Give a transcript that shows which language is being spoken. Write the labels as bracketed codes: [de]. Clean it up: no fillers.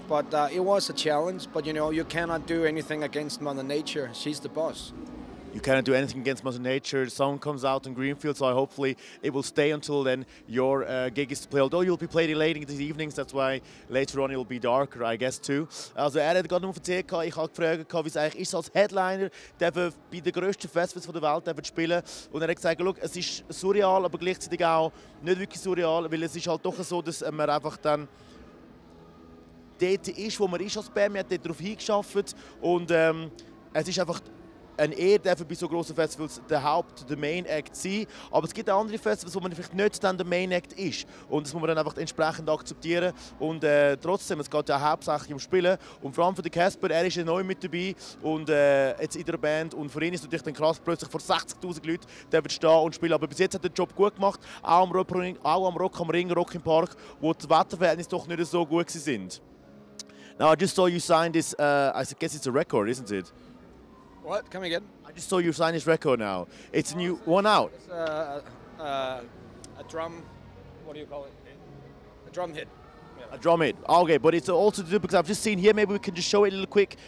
[en] But it was a challenge, but you know, you cannot do anything against Mother Nature. She's the boss. You cannot do anything against Mother Nature. The song comes out in Greenfield, so hopefully it will stay until then. Your gig is to play, although you'll be playing late in the evenings, that's why later on it will be darker, I guess, too. [de] Also hat gerade noch erzählt, ich habe gefragt, wie es eigentlich ist, als Headliner bei den grössten Festivals der Welt zu spielen. Und er hat gesagt, es ist surreal, aber gleichzeitig auch nicht wirklich surreal, weil es ist halt doch so, dass man einfach dann dort ist, wo man ist als Band. Man hat dort darauf hingeschafft und es ist einfach eine Ehre, bei so grossen Festivals der Main Act sein. Aber es gibt auch andere Festivals, wo man vielleicht nicht dann der Main Act ist. Und das muss man dann einfach entsprechend akzeptieren. Und trotzdem, es geht ja hauptsächlich um Spielen. Und vor allem für den Casper, er ist ja neu mit dabei und jetzt in der Band. Und für ihn ist es natürlich dann krass, plötzlich vor 60'000 Leuten der stehen und spielen. Aber bis jetzt hat er den Job gut gemacht, auch am Rock am Ring, Rock im Park, wo die Wetterverhältnisse doch nicht so gut sind. [en] Now, I just saw you sign this, I guess it's a record, isn't it? What? Come again? I just saw you sign this record now. It's a new one out. It's a drum, what do you call it? A drum hit. Yeah. A drum hit. Okay, but it's also to do because I've just seen here, maybe we can just show it a little quick.